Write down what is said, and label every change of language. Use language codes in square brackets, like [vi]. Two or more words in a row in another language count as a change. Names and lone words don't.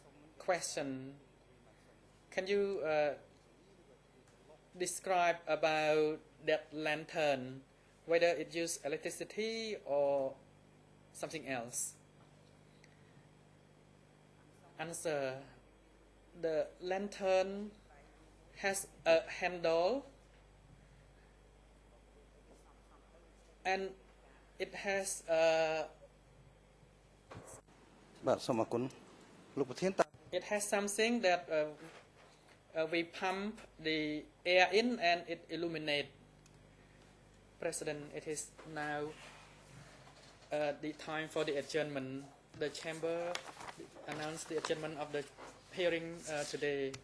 [en] Can you describe about that lantern, whether it used electricity or something else? Answer. The lantern has a handle and it has a [km] បាទសូមអរគុណលោកប្រធានតើ [en] it has something that we pump the air in and it illuminate. President, it is now the time for the adjournment. The chamber announced the adjournment of the hearing today.